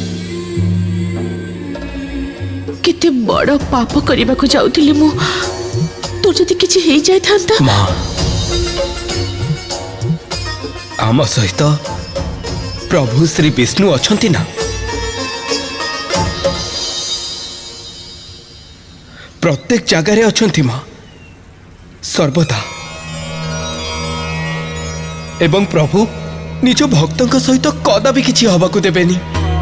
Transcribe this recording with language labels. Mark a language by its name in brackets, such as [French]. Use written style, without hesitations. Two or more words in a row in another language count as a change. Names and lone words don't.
[Odia] କେତେ ବଡ଼ ପାପ କରିବାକୁ ଯାଉଥିଲି ମୁଁ, ତୋ ଯଦି କିଛି ହେଇ ଯାଇ ଥାନ୍ତା। ମାଁ, ଆମ ସହିତ ପ୍ରଭୁ ଶ୍ରୀ ବିଷ୍ଣୁ ଅଛନ୍ତି ନା? ପ୍ରତ୍ୟେକ ଜାଗାରେ ଅଛନ୍ତି ମାଁ, सर्वदा। ଏବଂ ପ୍ରଭୁ ନିଜ ଭକ୍ତଙ୍କ ସହିତ କଦାପି କିଛି ହେବାକୁ ଦେବେନି।